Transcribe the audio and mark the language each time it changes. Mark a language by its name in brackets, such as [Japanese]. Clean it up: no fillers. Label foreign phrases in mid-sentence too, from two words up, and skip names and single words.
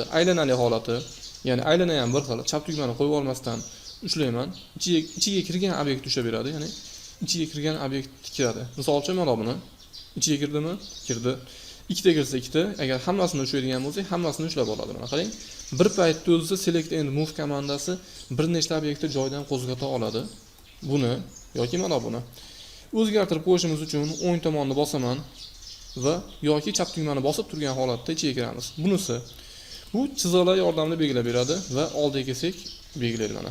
[Uzbek] Aylanali holati, ya'ni aylana ham bir xil. Chap tugmani qo'yib olmasdan ushlayman. Ichiga kirgan obyekt tushaveradi, ya'ni ichiga kirgan obyekt kiradi. Misol uchun mana buni ichiga kirdimi? Kirdi. Ikkita kirsa ikkita, agar hammasini ushlaydigan bo'lsak, hammasini ushlab oladi. Mana qarang. Bir paytda o'zi [English] select and move [Uzbek] komandasi bir nechta obyektni joydan qo'zg'ata oladi. Buni yoki mana buni o'zgartirib qo'yishimiz uchun o'ng tomonni bosaman va yoki chap tugmani bosib turgan holatda ichiga kiramiz. Bunisi bu chiziqlar yordamida belgilab beradi va oldiga kelsak belgilaydi mana.